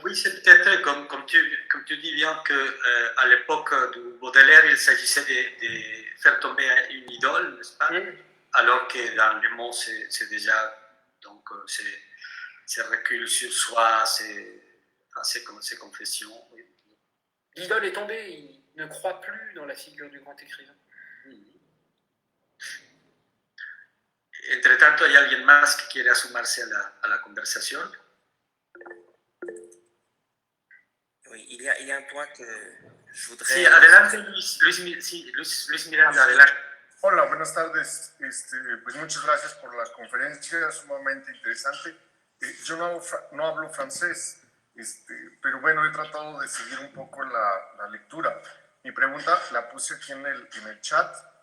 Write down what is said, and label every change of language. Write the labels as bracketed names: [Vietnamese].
[French] Oui, c'est peut-être comme tu dis bien qu'à l'époque de Baudelaire, il s'agissait de faire tomber une idole, n'est-ce pas? Alors que dans les mots, c'est déjà donc c'est recul sur soi, c'est confession. Oui. L'idole est tombée, il ne croit plus dans la figure du grand écrivain. [Spanish] Entre tanto, ¿hay alguien más que quiere sumarse a la conversación? [French] Oui, il y a un point que je voudrais... [Spanish] Sí, adelante Luis Miranda, adelante. Hola, buenas tardes. Pues muchas gracias por la conferencia, sumamente interesante. Yo no hablo francés, pero bueno, he tratado de seguir un poco la lectura. Mi pregunta la puse aquí en el chat.